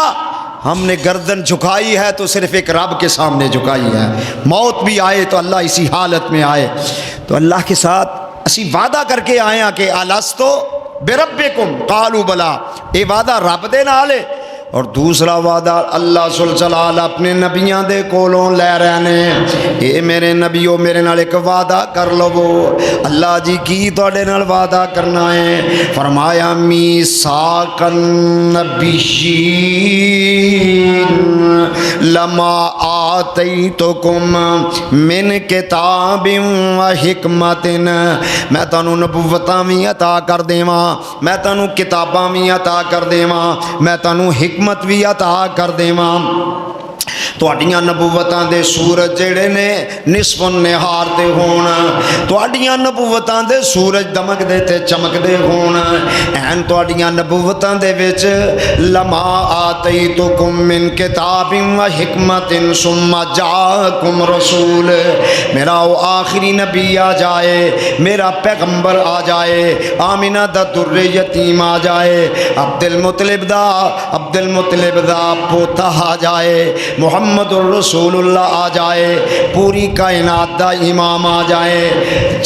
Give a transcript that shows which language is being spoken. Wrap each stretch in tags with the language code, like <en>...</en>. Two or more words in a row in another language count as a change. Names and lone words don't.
<ur>ہم نے گردن جھکائی ہے تو صرف ایک رب کے سامنے جھکائی ہے. موت بھی آئے تو اللہ اسی حالت میں آئے. تو اللہ کے ساتھ اسی وعدہ کر کے آئے ہیں کہ</ur> <ar>الستو بربکم قالوا بلا.</ar> <pa>اے وعدہ رب دے نال ہے. اور دوسرا وعدہ اللہ ذل جلال اپنے نبیاں دے کولوں لے رہے نے، اے میرے نبیو میرے نال ایک وعدہ کر لو. اللہ جی کی تواڈے نال وعدہ کرنا ہے؟ فرمایا</pa> <ar>میثاق النبیین لما آتیتکم من کتاب و حکمت،</ar> <pa>میں تانوں نبوتاں بھی عطا کر دیواں، میں تانوں کتاباں بھی عطا کر دیواں، میں تانوں حکمت بھی عطا کر دیواں. تواڈیاں نبوتاں دے سورج جڑے نے نصف النہار تے ہون، تواڈیاں نبوتاں دے سورج دمک دے تے چمک دے ہون. این تواڈیاں نبوتاں دے وچ</pa> <ar>لما آتیتکم من کتاب و حکمت ثم جاءکم رسول،</ar> <pa>میرا او آخری نبی آ جائے، میرا پیغمبر آ جائے، آمینہ دا در یتیم آ جائے، عبد المطلب دا پوتا آ جائے، محمد الرسول اللہ آ جائے، پوری کائنات دا امام آ جائے.</pa>